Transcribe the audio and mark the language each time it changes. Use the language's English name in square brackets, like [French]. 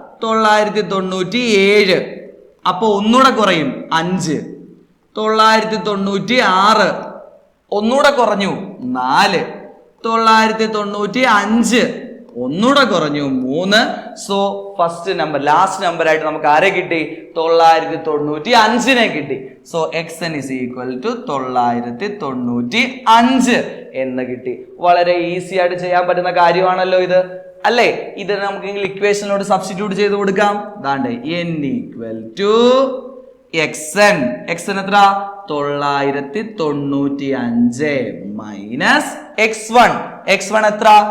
[Malayalam] 997. അപ്പൊ ഒന്നുകൂടെ കുറയും. 5. 996. ഒന്നുകൂടെ കുറഞ്ഞു. 4. 995. ഒന്നുകൂടെ കുറഞ്ഞു. 3. So first number last number ആയിട്ട് നമുക്ക് ആരെ കിട്ടി? 995 കിട്ടി. [English] so xn is equal to 995 [Malayalam] എന്ന് കിട്ടി. വളരെ ഈസി ആയിട്ട് ചെയ്യാൻ പറ്റുന്ന കാര്യമാണല്ലോ ഇത്, അല്ലേ? ഇത് നമുക്ക് ഇക്വേഷനിലോട് സബ്സ്റ്റിറ്റ്യൂട്ട് ചെയ്ത് കൊടുക്കാം. ദാണ്ടെ n equal to xn. xn എത്ര? 995 മൈനസ് x1. x1 എത്ര?